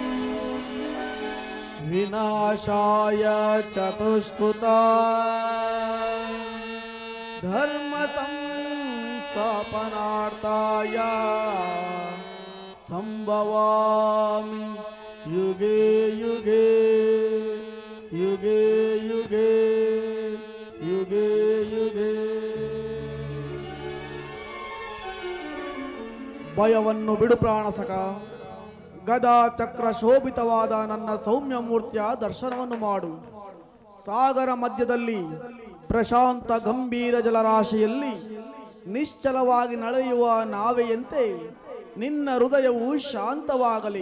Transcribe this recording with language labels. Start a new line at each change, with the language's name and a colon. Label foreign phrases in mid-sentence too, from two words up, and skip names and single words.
Sanskrit: विनाशाय चतुष्कृता धर्म संस्थापनार्थाय संभवामि युगे युगे युगे युगे युगे युगे
Kannada: ಭಯವನ್ನು ಬಿಡು ಪ್ರಾಣಸಕ, ಗದಾ ಚಕ್ರ ಶೋಭಿತವಾದ ನನ್ನ ಸೌಮ್ಯ ಮೂರ್ತಿಯ ದರ್ಶನವನ್ನು ಮಾಡು. ಸಾಗರ ಮಧ್ಯದಲ್ಲಿ ಪ್ರಶಾಂತ ಗಂಭೀರ ಜಲರಾಶಿಯಲ್ಲಿ ನಿಶ್ಚಲವಾಗಿ ನಡೆಯುವ ನಾವೆಯಂತೆ ನಿನ್ನ ಹೃದಯವು ಶಾಂತವಾಗಲಿ.